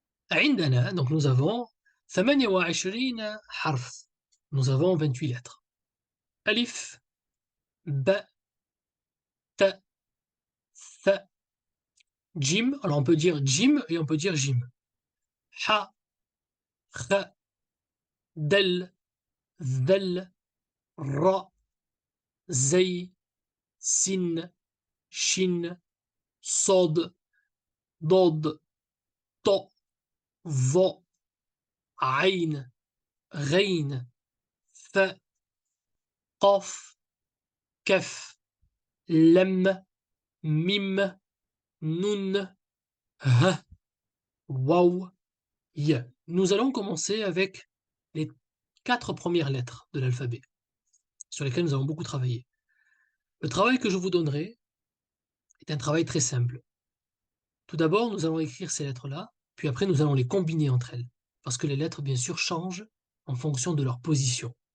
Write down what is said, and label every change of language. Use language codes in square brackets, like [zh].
[ar] عندنا [fr] donc nous avons 28 [ar] حرف. [fr] Nous avons 28 lettres. [ar] ألف ب ت ث جيم. [fr] Alors on peut dire jim et on peut dire jim. [ar] ح خ دل ذل ر زي سين شين صاد ضاد ط ظ عين غين ث قاف كف لم ميم نون ه واو ي. [fr] Nous allons commencer avec les 4 premières lettres de l'alphabet, sur lesquelles nous avons beaucoup travaillé. Le travail que je vous donnerai est un travail très simple. Tout d'abord, nous allons écrire ces lettres-là, puis après nous allons les combiner entre elles, parce que les lettres, bien sûr, changent en fonction de leur position.